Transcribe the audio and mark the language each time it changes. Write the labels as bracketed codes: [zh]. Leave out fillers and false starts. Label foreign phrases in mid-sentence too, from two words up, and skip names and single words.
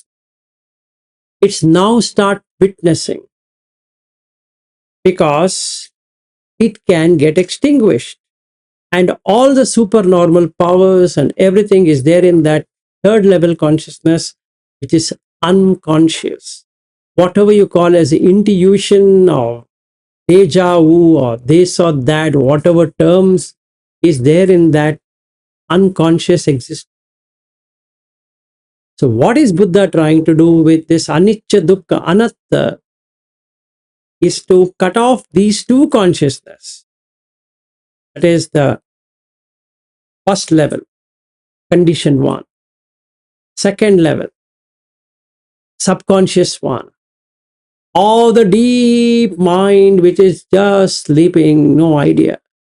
[en] It's now start witnessing, because it can get extinguished, and all the supernormal powers and everything is there in that third level consciousness, which is unconscious. Whatever you call as intuition or deja vu or this or that, whatever terms is there in that unconscious existence. So what is Buddha trying to do with this anicca, dukkha, anatta is to cut off these two consciousness. That is the first level, condition one. Second level, subconscious one. All the deep mind which is just sleeping, no idea.